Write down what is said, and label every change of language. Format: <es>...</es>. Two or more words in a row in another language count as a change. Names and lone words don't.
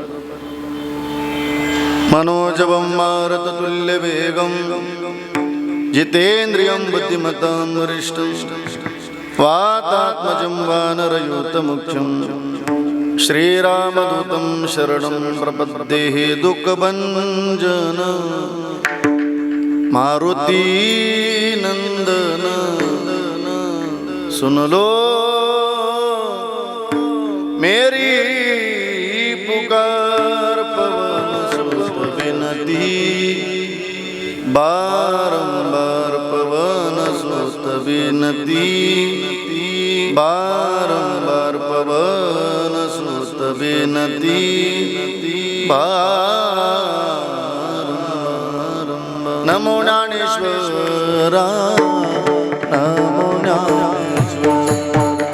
<sa>मनोजवं मारुततुल्यवेगं जितेन्द्रियं बुद्धिमतां वरिष्ठं वातात्मजं वानरयूतमुख्यं श्रीरामदूतं शरणं प्रपद्ये।</sa> <hi>दुःखभञ्जन मारुति नंदन सुन लो मेरी पुकार, पवन सुत विनती बारंबार, पवन सुत विनती बारंबार, पवन सुत विनती बारंबार।</hi> <mr>नमो ज्ञानेश्वरा, नमो ज्ञानेश्वरा,</mr>